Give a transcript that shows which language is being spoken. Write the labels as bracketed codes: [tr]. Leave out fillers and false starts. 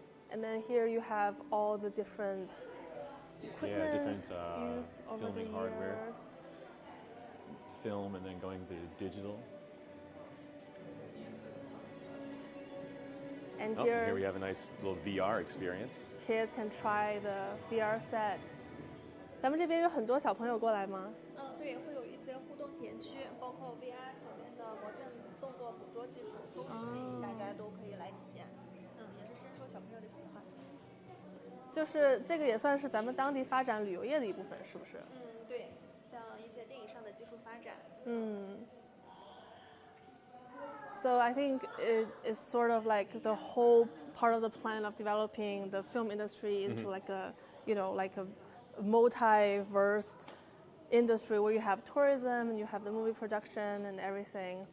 [en] And then here you have all the different equipment different used over the filming hardware. years. Film and then going to digital. And Oh, here, here we have a nice little VR experience. kids can try the VR set. [zh] 咱们这边有很多小朋友过来吗？对，会有一些互动体验区，包括 VR 前面的魔镜动作捕捉技术，都是欢迎大家都可以来体验。也是深受小朋友的喜欢。就是这个也算是咱们当地发展旅游业的一部分，是不是？对，像一些电影上的技术发展。 [en] So I think it is sort of like the whole part of the plan of developing the film industry into like a, like a multiverse industry where you have tourism and you have the movie production and everything.